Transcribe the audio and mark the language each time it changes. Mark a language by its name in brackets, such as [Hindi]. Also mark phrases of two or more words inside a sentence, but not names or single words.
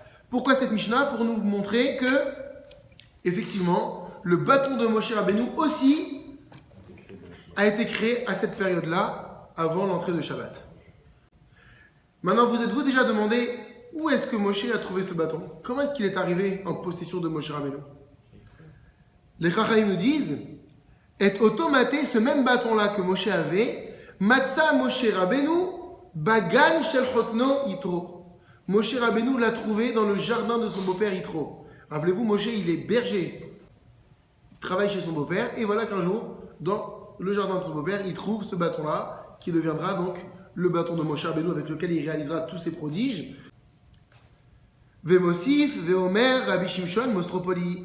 [French] Pourquoi cette Mishnah? Pour nous montrer que, effectivement, le bâton de Moshe Rabbeinu aussi a été créé à cette période-là, avant l'entrée de Shabbat. Maintenant, vous êtes-vous déjà demandé où est-ce que Moshe a trouvé ce bâton? Comment est-ce qu'il est arrivé en possession de Moshe Rabbeinu? Les Chachamim nous disent, et automaté, ce même bâton-là que Moshe avait, [Hebrew] מצא משה רבנו בגן של חותנו יתרו. [French] Moshe Rabbeinu l'a trouvé dans le jardin de son beau-père Yitro. Rappelez-vous, Moshe, il est berger. Il travaille chez son beau-père, et voilà qu'un jour, dans le jardin de son beau-père, il trouve ce bâton-là, qui deviendra donc le bâton de Moshe Rabbeinu, avec lequel il réalisera tous ses prodiges. [Hebrew] ומוסיף ואומר רבי שמשון מאוסטרופולי.